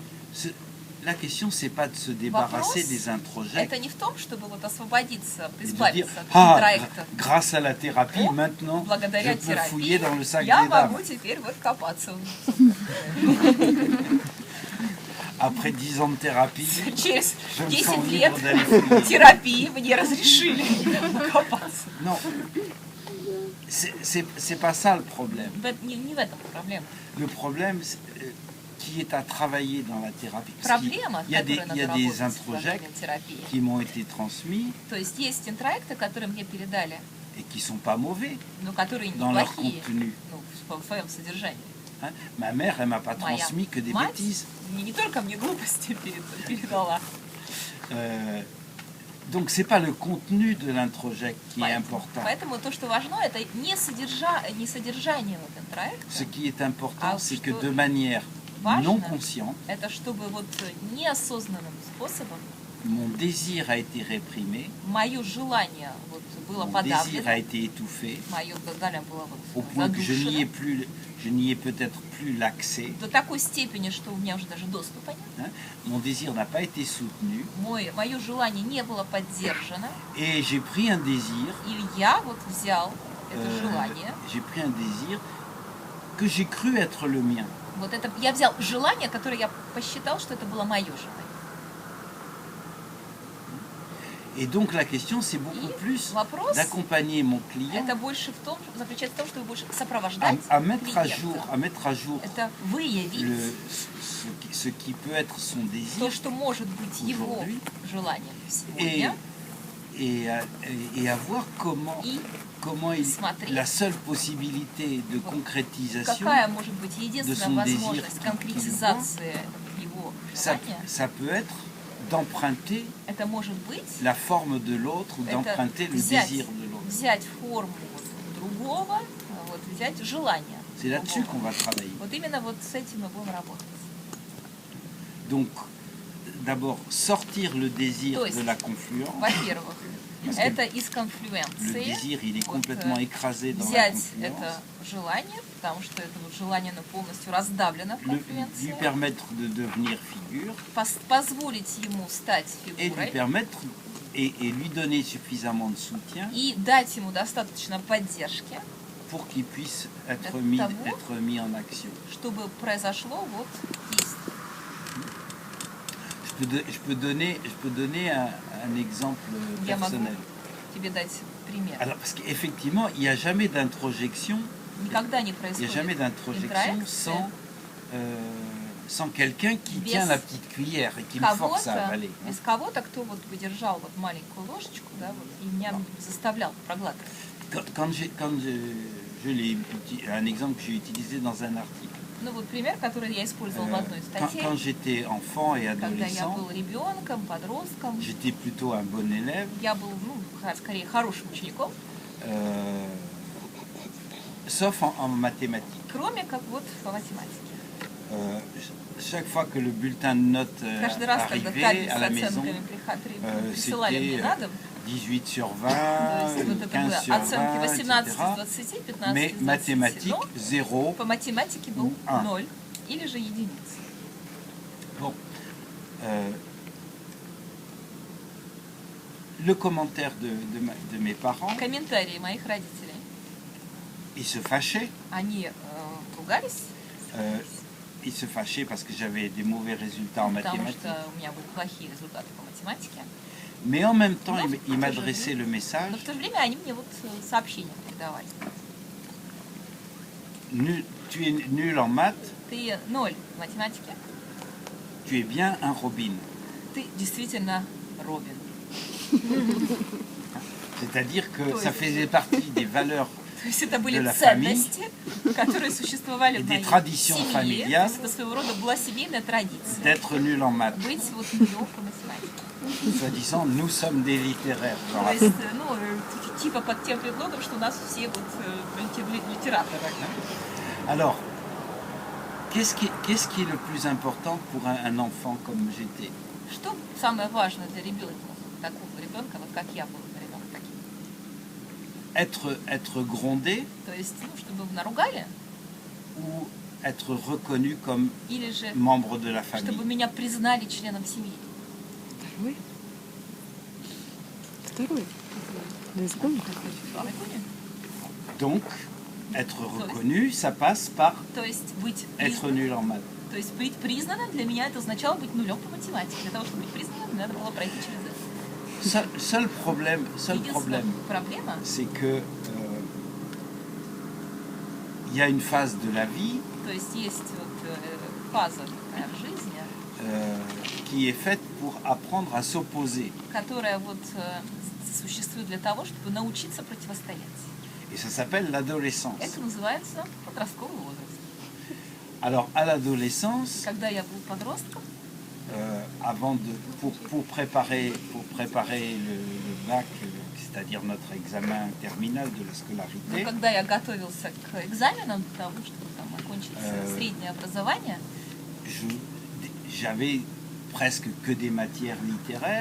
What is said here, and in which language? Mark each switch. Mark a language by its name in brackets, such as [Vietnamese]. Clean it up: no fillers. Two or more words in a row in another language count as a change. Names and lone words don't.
[French] La question, c'est pas de se débarrasser [Russian] Вопрос [French] des introjects. [Russian] это не в том, чтобы вот освободиться, [French] Et de dire, [Russian] избавиться от ah, интроекта. [French] grâce à la thérapie, О, maintenant, je [Russian] благодаря [French] peux fouiller [Russian] терапии [French] dans le sac [Russian] я [French] des dames. [Russian] могу теперь вот копаться. [French] Après 10 ans de thérapie, [Russian] Через [French] je me [Russian] 10 [French] sens [Russian] лет [French] libre d'aller fouiller. [Russian] терапии мне разрешили копаться. [French] Non, c'est pas ça le problème. [Russian] Не в этом проблема. [French] Le problème qui est à travailler dans la thérapie. Parce qu'il [Russian] Проблема, [French] y a des, [Russian] которая [French] il y a [Russian] надо [French] des [Russian] работать во [French] introjects [Russian] время терапии. [French] qui m'ont été transmis [Russian] То есть есть интроекты, которые мне передали, [French] et qui sont pas mauvais [Russian] но которые [French] dans leur [Russian] неплохие, [French] contenu. [Russian] ну, в своем содержании. [French] Hein? Ma mère, elle m'a pas [Russian] Моя [French] transmis que des [Russian] мать [French] bêtises. [Russian] не только мне глупости передала. [French] Donc c'est pas le contenu de l'introject qui est important. [Russian] Поэтому то, что важно, это не содержание вот интроекта. [French] Ce qui est important, [Russian] А [French] c'est [Russian] что [French] que de manière [Russian] важно, [French] non consciente, [Russian] это чтобы вот неосознанным способом [French] mon désir a été réprimé, [Russian] мое желание вот было [French] mon désir a [Russian] подавлено, [French] été étouffé, [Russian] мое желание было [French] au [Russian] вот [French] point que [Russian] задушено [French] je n'y ai peut-être plus l'accès. [Russian] до такой степени, что у меня уже даже доступа нет. Hein. [French] Mon désir n'a pas été soutenu [Russian] Мое желание не было поддержано, [French] et j'ai pris un désir, [Russian] и я вот взял это желание. [French] j'ai pris un désir que j'ai cru être le mien. [Russian] Вот это я взял желание, которое я посчитал, что это было мое желание. [French] Et donc la question, c'est beaucoup plus d'accompagner mon client [Russian] это больше в том, заключается в том, чтобы больше сопровождать [French] à mettre à [Russian] клиента. [French] jour [Russian] Это выявить [French] ce qui peut être son désir [Russian] то, что может быть его желанием сегодня. [French] Et à voir comment la seule possibilité de concrétisation [Russian] Какая может быть [French] de [Russian] единственная [French] son [Russian] возможность [French] désir [Russian] конкретизации его желания? [French] ça peut être d'emprunter [Russian] Это может быть [French] la forme de l'autre ou d'emprunter le désir de l'autre. [Russian] взять форму другого, вот, взять желание. [French] C'est là-dessus qu'on va travailler. [Russian] Вот именно вот с этим мы будем работать. [French] Donc, d'abord, sortir le désir de la confluence. [Russian] Во-первых, это из [French] Le [Russian] конфлюенции. [French] désir, il est complètement écrasé dans la [Russian] Взять [French] confluence. [Russian] это желание, потому что это вот желание оно полностью раздавлено в [French] Lui [Russian] конфлюенции. [French] permettre de devenir figure. [Russian] Позволить ему стать [French] Et lui [Russian] фигурой. [French] permettre et lui donner suffisamment de soutien [Russian] И дать ему достаточно поддержки, [French] pour qu'il puisse être [Russian] Для [French] mis, [Russian] того, [French] être mis en action. [Russian] чтобы произошло вот действие. [French] Je peux donner un exemple [Russian] Я могу [French] personnel. [Russian] тебе дать пример. [French] Alors, parce qu'effectivement, il n'y a jamais d'introjection, [Russian] Никогда не [French] il n'y a [Russian] происходит [French] jamais d'introjection [Russian] интроекция [French] sans quelqu'un qui [Russian] без [French] tient la petite cuillère et qui me force à [Russian] кого-то, [French] avaler. [Russian] без кого-то, кто вот бы держал вот маленькую ложечку, да, вот, и меня заставлял проглатывать. [French] Un exemple que j'ai utilisé dans un article. [Russian] Ну вот пример, который я использовала в одной статье. [French] Quand j'étais enfant et [Russian] Когда я [French] adolescent, [Russian] был ребенком, подростком, [French] j'étais plutôt un bon élève. [Russian] я был, скорее, хорошим учеником, [French] Sauf en mathématiques. [Russian] кроме как вот по математике. [French] Chaque fois que le bulletin de notes [Russian] Каждый раз, когда [French] arrivait [Russian] таблица [French] à [Russian] с [French] la maison, [Russian] оценками присылали мне [French] c'était [Russian] на дом, [French] 18 sur [Russian] то [French] 20, [Russian] есть вот это [French] 15 [Russian] было [French] sur [Russian] оценки [French] 20, [Russian] 18 из [French] etc. [Russian] 20, 15 [French] Mais [Russian] из 20, [French] mathématiques, [Russian] но [French] 0. [Russian] по математике был [French] Un. [Russian] 0 или же единица. [French] Bon. Le commentaire de mes parents, [Russian] Комментарии моих родителей, [French] ils se fâchaient. [Russian] они ругались, [French] Ils se fâchaient parce que j'avais des mauvais résultats en [Russian] потому [French] mathématiques. [Russian] что у меня были плохие результаты по математике. [French] Mais en même temps, Non, ils m'adressaient le [Russian] Но [French] message, [Russian] в то же время они мне вот сообщения передавали. [French] Tu es nul en maths, [Russian] Ты 0 в математике, [French] tu es bien un Robin. [Russian] ты действительно Робин. [French] C'est-à-dire que Oui. ça faisait partie des valeurs [Russian] То есть это были [French] de la [Russian] ценности, которые существовали [French] et [Russian] в [French] des [Russian] моей [French] traditions [Russian] семье. То [French] familiales [Russian] есть это своего рода была семейная традиция. [French] d'être nul en maths. [Russian] Быть вот нулем по математике. [French] Soi-disant, nous sommes des littéraires. dans [Russian] То [French] la [Russian] есть, типа под тем предлогом, что у нас все вот литераторы. [French] Alors, qu'est-ce qui est le plus important pour un enfant comme j'étais? [Russian] Что самое важное для ребенка, такого ребенка, вот как я был ребенок таким? [French] Être grondé [Russian] То есть, чтобы наругали, [French] ou être reconnu comme [Russian] или же [French] membre de la famille? [Russian] чтобы меня признали членом семьи. Второй. Наизгонник. [French] Donc, être reconnu, ça passe par [Russian] То есть быть [French] être [Russian] признанным. [French] nul en maths. [Russian] То есть быть признанным для меня это означало быть нулем по математике. Для того, чтобы быть признанным, мне надо было пройти через это. [French] Seul problème, [Russian] Единственная проблема, [French] c'est que il y a une phase de la vie [Russian] то есть есть вот фаза такая в жизни, [French] qui est faite pour apprendre à s'opposer. [Russian] которая вот существует для того, чтобы научиться противостоять. [French] Et ça s'appelle l'adolescence. [Russian] Это называется подростковый возраст. [French] Alors, à l'adolescence, [Russian] Когда я был подростком, [French] pour préparer le bac, c'est-à-dire notre examen terminal de la scolarité, [Russian] когда я готовился к экзаменам для того, чтобы там окончить среднее образование, [French] j'avais presque que des matières littéraires